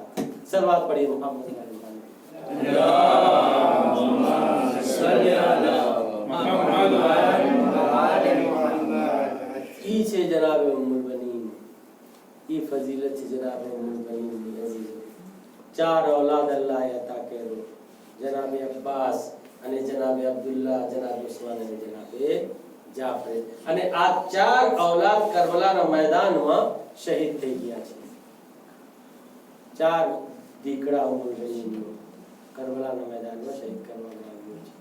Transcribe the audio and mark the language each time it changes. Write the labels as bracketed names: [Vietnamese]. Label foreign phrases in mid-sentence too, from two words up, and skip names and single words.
[Gujarati] સલવાત પઢીએ મોહમ્મદ ઈ છે જનાબ ઉમ્મુલ બનીન. ઈ ફજીલત છે જનાબ ઉમ્મુલ બનીન. ચાર ઔલાદ અલ્લાહ અતા કરો, જનાબ અબ્બાસ અને જનાબ અબ્દુલ્લાહ, જનાબ ઉસ્માન અને જનાબ જાફર. અને આ ચાર औलाद કરબલાના મેદાનમાં શહીદ થઈ ગયા છે. ચાર દીકરા ઉમ્મુલ બનીન કરબલાના મેદાનમાં શહીદ કરવામાં આવ્યું છે.